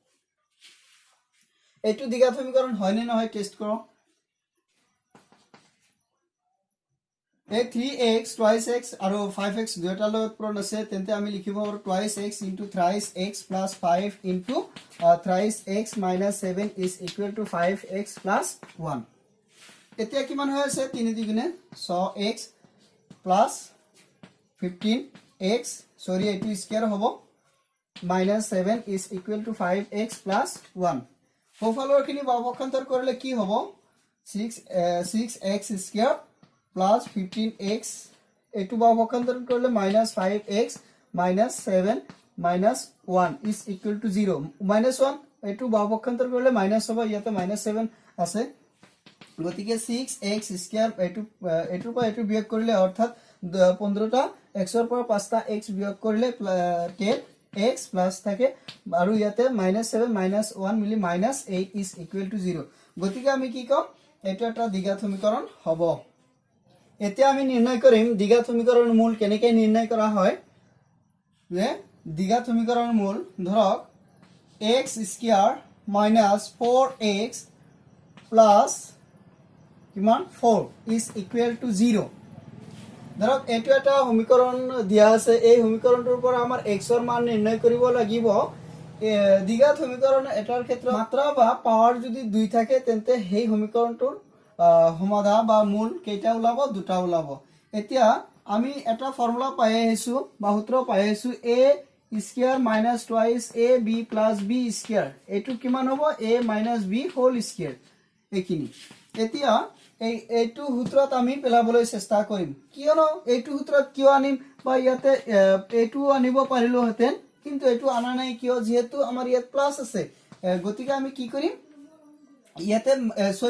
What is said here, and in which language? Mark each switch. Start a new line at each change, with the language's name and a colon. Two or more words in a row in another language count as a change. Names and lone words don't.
Assamese: এটো দ্বিঘাত সমীকৰণ হয় নে নহয় টেস্ট কৰক এই 3x
English: twice x আৰু 5x দুটা লগত পূৰণ আছে তেন্তে আমি লিখিব পাৰো twice x into thrice x plus 5 into thrice x minus 7 is equal to 5x plus 1
Assamese: এতিয়া কিমান হৈ আছে 3 দুগুণে 6x plus 15x sorry এটো স্কয়াৰ হ'ব
English: -7 is equal to 5x plus 1
Assamese: হোফালৰখিনি বাওঁপক্ষান্তৰ কৰিলে কি হ'ব 6x
English: square plus
Assamese: 15x এটো বাওঁপক্ষান্তৰ কৰিলে -5x -7 -1 is
English: equal to 0
Assamese: -1 এটো বাওঁপক্ষান্তৰ কৰিলে মাইনাস হ'ব ইয়াতে -7 আছে গতিকে 6x স্কয়াৰ এটো পৰা এটো বিয়োগ কৰিলে অৰ্থাৎ 15টা x ৰ পৰা 5টা x বিয়োগ কৰিলে 10x প্লাস থাকে আৰু ইয়াতে -7 -1 মিলি -8
English: is equal to 0
Assamese: গতিকে আমি কি কম এটা এটা দ্বিঘাত সমীকৰণ হ'ব এতিয়া আমি নিৰ্ণয় কৰিম দ্বিঘাত সমীকৰণৰ মূল কেনেকৈ নিৰ্ণয় কৰা হয় যে দ্বিঘাত সমীকৰণৰ মূল ধৰক x স্কয়াৰ -4x প্লাস কিমান 4
English: is equal to 0
Assamese: ধৰক এটো এটা সমীকৰণ দিয়া আছে এই সমীকৰণটোৰ পৰা আমাৰ x ৰ মান নিৰ্ণয় কৰিব লাগিব দ্বিঘাত সমীকৰণ এটাৰ ক্ষেত্ৰত মাত্ৰা বা পাৱাৰ যদি 2 থাকে তেন্তে সেই সমীকৰণটোৰ সমাধান বা মূল কেইটা ওলাব দুটা ওলাব এতিয়া আমি এটা ফৰ্মুলা পাই আহিছো বা সূত্ৰ পাই আহিছো
English: a square minus twice ab plus b square
Assamese: এটো কিমান হ'ব
English: a minus b whole square
Assamese: এইখিনি এতিয়া এইটো সূত্ৰত আমি পেলাবলৈ চেষ্টা কৰিম কিয়নো এইটো সূত্ৰত কিয় আনিম বা ইয়াতে এইটো আনিব পাৰিলো হেতেন কিন্তু এইটো আনা নাই কিয় যেহেতু আমাৰ ইয়াত প্লাস আছে গতিকে আমি কি কৰিম ইয়াতে সরি